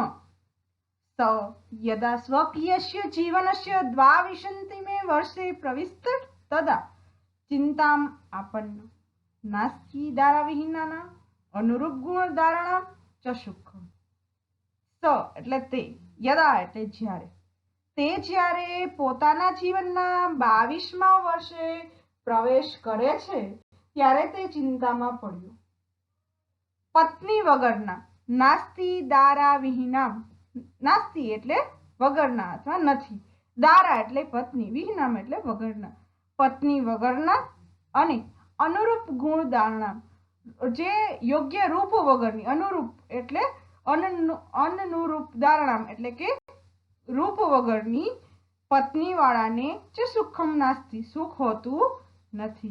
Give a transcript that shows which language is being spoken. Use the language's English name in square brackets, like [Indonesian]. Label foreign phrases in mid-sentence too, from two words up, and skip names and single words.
[Sanskrit] स यदा स्वकीयस्य जीवनस्य द्वाविंशतिमे वर्षे प्रविष्ट तदा चिंताम आपन्न नास्ति दाराविहीनाना अनुरूप गुण धारणा च सुखम। [Gujarati] स એટલે તે, यदा એટલે જ્યારે, તે જ્યારે પોતાના જીવનના 22મા વર્ષે પ્રવેશ કરે છે ત્યારે તે ચિંતામાં પડ્યો। પત્ની વગરના, [Sanskrit] नास्ति दारा विहीनाम, [Gujarati] નાસ્તિ એટલે વગરના અથવા નથી, દારા એટલે પત્ની, વિહીનામ એટલે વગરના, પત્ની વગરના અને અનુરૂપ ગુણ ધારણા, જે યોગ્ય રૂપ વગરની, અનુરૂપ એટલે અનનુરૂપ ધારણા એટલે કે રૂપ વગરની પત્ની વાળાને જે [Sanskrit] सुखम नास्ति, [Gujarati] સુખ હોતું નથી।